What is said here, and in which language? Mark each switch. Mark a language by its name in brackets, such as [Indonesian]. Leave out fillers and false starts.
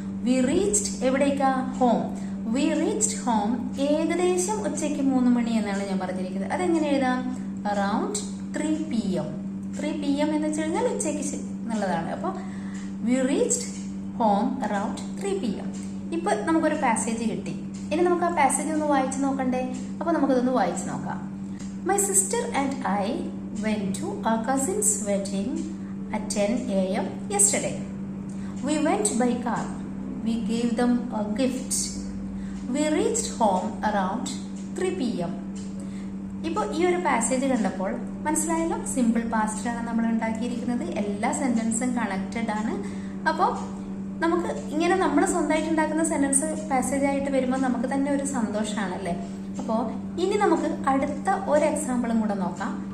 [Malayalam] We reached എവിടേക്കാ? Home. [English] we reached home [Malayalam] ഏകദേശം ഉച്ചയ്ക്ക് 3 മണി എന്നാണ് ഞാൻ പറഞ്ഞിരിക്കുന്നത്. അതെങ്ങനെ എഴുതാം? [English] Around 3 PM. [Malayalam] 3 PM എന്ന് വെച്ച് കഴിഞ്ഞാൽ ഉച്ചയ്ക്ക് എന്നുള്ളതാണ്. [English] അപ്പോൾ we reached home around 3 PM. [Malayalam] ഇപ്പൊ നമുക്കൊരു പാസേജ് കിട്ടി. ഇനി നമുക്ക് ആ പാസേജ് ഒന്ന് വായിച്ചു നോക്കണ്ടേ? അപ്പൊ നമുക്കതൊന്ന് വായിച്ചു നോക്കാം. [English] My sister and I went to our cousin's wedding at 10 AM yesterday. We went by car. We gave them a gift. We reached home around 3 PM. [Malayalam] ഇപ്പോൾ ഈ ഒരു പാസേജ് കണ്ടപ്പോൾ മനസ്സിലായല്ലോ, സിമ്പിൾ പാസ്റ്റിലാണ് നമ്മൾ ഉണ്ടാക്കിയിരിക്കുന്നത്. എല്ലാ സെന്റൻസും കണക്റ്റഡ് ആണ്. അപ്പോൾ നമുക്ക് ഇങ്ങനെ നമ്മൾ സ്വന്തമായിട്ട് ഉണ്ടാക്കുന്ന സെന്റൻസ് പാസേജ് ആയിട്ട് വരുമ്പോൾ നമുക്ക് തന്നെ ഒരു സന്തോഷമാണല്ലേ. അപ്പോൾ ഇനി നമുക്ക് അടുത്ത ഒരു എക്സാമ്പിളും കൂടെ നോക്കാം.